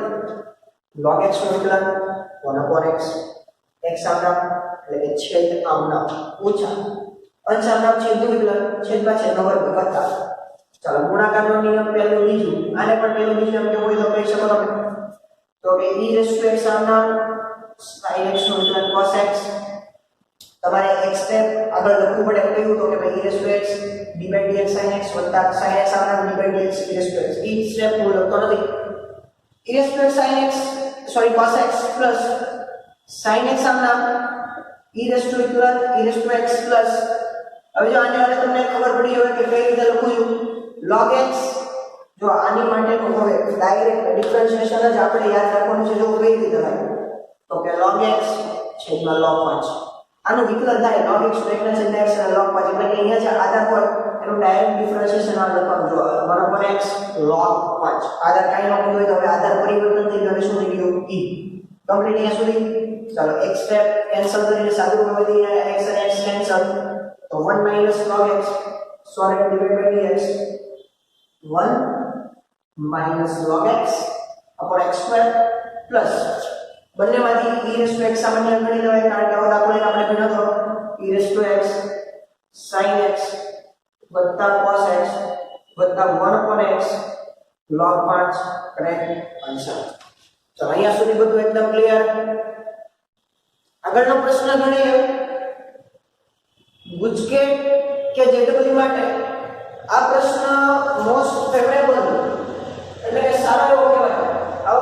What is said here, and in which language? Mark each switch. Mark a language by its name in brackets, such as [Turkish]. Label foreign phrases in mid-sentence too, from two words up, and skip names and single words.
[Gujarati] log x નું વિકલન 1/x x આમના એટલે કે છેદ આમના ઓછા અંશ આમના છેદનું વિકલન છેદમાં છેદનો વર્ગ વત્તા. ચાલો ગુણાકારનો નિયમ પહેલું બીજું આને પણ પહેલું બીજું એમ કેવું હોય તો કહી શકો તમે તો કે [English] e raised to x [Gujarati] આમના sin x નું વિકલન cos x. તમારે એક સ્ટેપ આગળ લખવું પડે કહ્યું તો કે ભાઈ [English] e raised to x d by dx sin x [Gujarati] વત્તા sin x આમના [English] d by dx e raised to x. [Gujarati] એ સ્ટેપ હું લખતો નથી. [English] e raised to x sin x [Gujarati] સોરી [English] cos x plus sin x [Gujarati] આમના [English] e raised to x plus [Gujarati] હવે જો આને હવે તમને ખબર પડી હોય કે કઈ રીતે લખું છું log x જો આની માટેનું હવે [English] direct differentiation [Gujarati] જ આપણે યાદ રાખવાનું છે જો કઈ રીતે થાય તો કે log x છેદમાં log 5 આનું વિકલન થાય log x નો એકના છેદમાં x અને log 5 એટલે કે અહીંયા જે આધાર હોય એનું [English] direct differentiation [Gujarati] આ લખવાનું જો 1 x log 5 આધાર કાઈ ન હોય તો હવે આધાર પરિવર્તન થઈ ગયું શું થઈ ગયું e કમ્પ્લીટ અહીંયા સુધી ચાલો x [English] step cancel [Gujarati] કરીને સાદું કરી દઈએ x અને x કેન્સલ તો 1 log x [English] sorry divided by dx 1 log x upon x square plus બંનેમાંથી e raised to x [Gujarati] સામાન્ય ગણી લેવાય કારણ કે આ દાખલો આપણે ભણ્યો હતો [English] e raised to x sin x cos x 1 upon x log 5 correct answer [Gujarati] તો અહીંયા સુધી બધું એકદમ ક્લિયર આગળનો પ્રશ્ન ગણીએ ગુજકેટ કે જેડબલ્યુ માટે આ પ્રશ્ન [English] most favorable [Gujarati] એટલે કે સારો એવો કહેવાય આવો